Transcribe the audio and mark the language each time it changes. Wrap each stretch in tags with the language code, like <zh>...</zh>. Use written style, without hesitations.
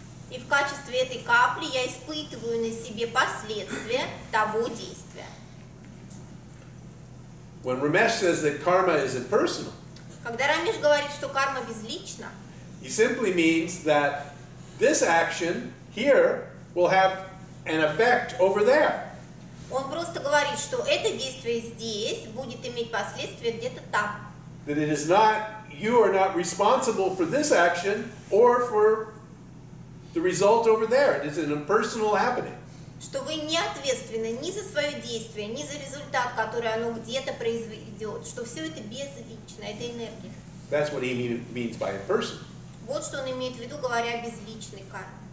<ru>и в качестве этой капли я испытываю на себе последствия того действия.</ru> <en>When Ramesh says that karma is impersonal,</en> <ru>Когда Рамеш говорит, что карма безлична,</ru> <en>he simply means that this action here will have an effect over there.</en> <ru>он просто говорит, что это действие здесь будет иметь последствия где-то там.</ru> <en>That it is not, you are not responsible for this action or for the result over there. It is an impersonal happening.</en> <ru>Что вы не ответственны ни за свое действие, ни за результат, который оно где-то произведет. Что все это безлично, это энергия.</ru> <en>That's what he means by impersonal.</en> <ru>Вот что он имеет в виду, говоря о безличной карме.</ru>